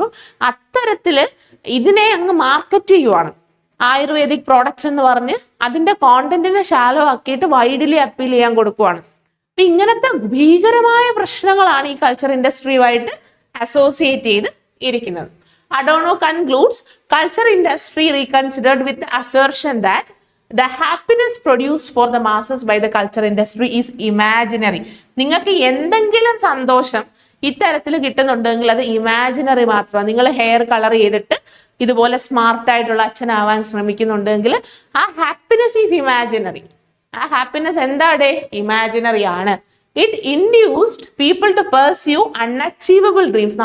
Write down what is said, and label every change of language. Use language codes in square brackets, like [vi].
[ml] അപ്പം അത്തരത്തില് ഇതിനെ അങ്ങ് മാർക്കറ്റ് ചെയ്യുവാണ്. ആയുർവേദിക് പ്രോഡക്ട്സ് എന്ന് പറഞ്ഞ് അതിന്റെ കോണ്ടന്റിനെ ഷാലോ ആക്കിയിട്ട് വൈഡ്ലി അപ്പീൽ ചെയ്യാൻ കൊടുക്കുവാണ്. അപ്പൊ ഇങ്ങനത്തെ ഭീകരമായ പ്രശ്നങ്ങളാണ് ഈ കൾച്ചർ ഇൻഡസ്ട്രിയുമായിട്ട് അസോസിയേറ്റ് ചെയ്ത് ഇരിക്കുന്നത്. [en] Adorno concludes, culture industry reconsidered with the assertion that the happiness produced for the masses by the culture industry is imaginary. [ml] നിങ്ങൾക്ക് എന്തെങ്കിലും സന്തോഷം ഇത്തരത്തിൽ കിട്ടുന്നുണ്ടെങ്കിൽ അത് ഇമാജിനറി മാത്രമാണ്. നിങ്ങൾ ഹെയർ കളർ ചെയ്തിട്ട് ഇതുപോലെ സ്മാർട്ടായിട്ടുള്ള അച്ഛനാവാൻ ശ്രമിക്കുന്നുണ്ടെങ്കിൽ ആ [en] Happiness is imaginary. [ml] ആ ഹാപ്പിനെസ് എന്താടേ? ഇമാജിനറി ആണ്. [en] It induced people to pursue unachievable dreams.